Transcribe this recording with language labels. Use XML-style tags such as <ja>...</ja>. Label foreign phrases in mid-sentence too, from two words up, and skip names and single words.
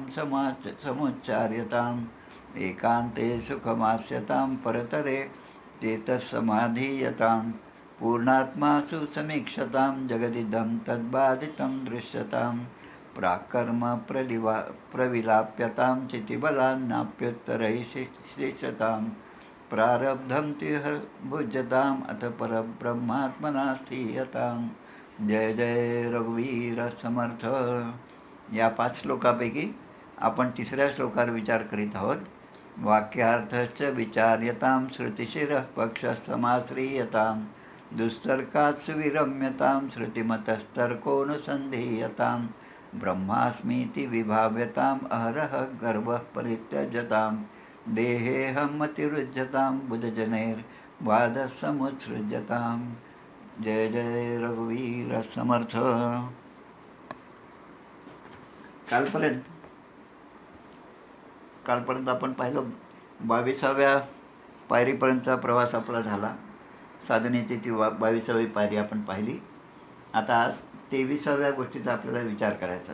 <sa>समुच्चार्यताम् एकान्ते सुखमास्यतां परतरे चेतस्समाधीयतां पूर्णात्मासु समीक्षतां जगदिदं तद्बाधितं दृश्यतां प्राक्कर्म प्रविलाप्यतां चितिबलान्नाप्युत्तरैः श्लिष्यतां प्रारब्धं तिह भुज्यताम् अथ परब्रह्मात्मना स्थीयतां.</sa> <mr>जय जय रघुवीर समर्थ. या 5 श्लोकापैकी आपण 3ऱ्या श्लोकावर विचार करीत आहोत.</mr> <sa>वाक्यार्थश्च विचार्यतां श्रुतिशिरः पक्षसमाश्रीयतां दुस्तर्कात् सुविरम्यतां श्रुतिमतस्तर्कोऽनुसन्धीयतां ब्रह्मास्मीति विभाव्यताम् अहरः गर्वः परित्यज्यतां देहेऽहमतिरुज्यतां बुधजनैर्वादसमुत्सृज्यतां.</sa> <mr>जय जय रघुवीर समर्थ. कालपर्यंत आपण पाहिलं 22व्या पायरीपर्यंतचा प्रवास आपला झाला. साधनेची ती 22वी पायरी आपण पाहिली. आता आज 23व्या गोष्टीचा आपल्याला विचार करायचा.</mr>